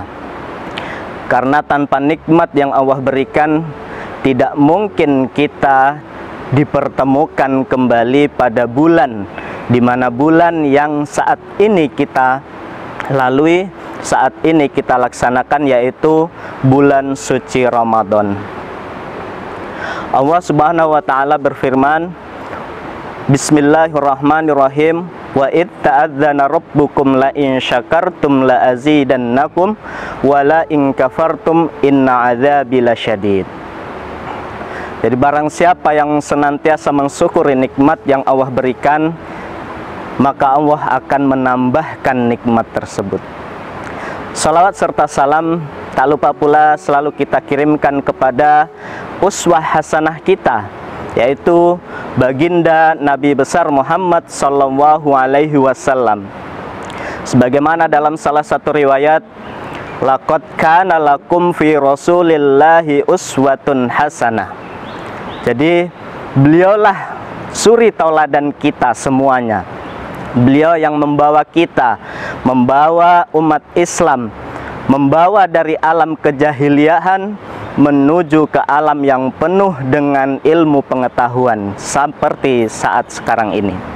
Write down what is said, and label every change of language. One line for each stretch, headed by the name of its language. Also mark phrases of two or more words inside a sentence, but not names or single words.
Indonesian: Karena tanpa nikmat yang Allah berikan, tidak mungkin kita dipertemukan kembali pada bulan, di mana bulan yang saat ini kita lalui, saat ini kita laksanakan, yaitu bulan suci Ramadan. Allah
Arabic: سبحانه وتعالى
Indonesian: berfirman, Bismillahirrahmanirrahim.
Arabic: وإذ تأذن ربكم لئن شكرتم لأزيدنكم ولئن كفرتم إن عذابي لشديد.
Indonesian: Jadi barang siapa yang senantiasa mensyukuri nikmat yang Allah berikan, maka Allah akan menambahkan nikmat tersebut. Salawat serta salam tak lupa pula selalu kita kirimkan kepada
Arabic: أسوة حسنة
Indonesian: kita, yaitu baginda Nabi besar Muhammad
Arabic: صلى الله عليه وسلم.
Indonesian: Sebagaimana dalam salah satu riwayat,
Arabic: لقد كان لكم في رسول الله أسوة حسنة.
Indonesian: Jadi beliaulah suri tauladan kita semuanya. Beliau yang membawa kita, membawa umat Islam, membawa dari alam kejahiliahan menuju ke alam yang penuh dengan ilmu pengetahuan seperti saat sekarang ini.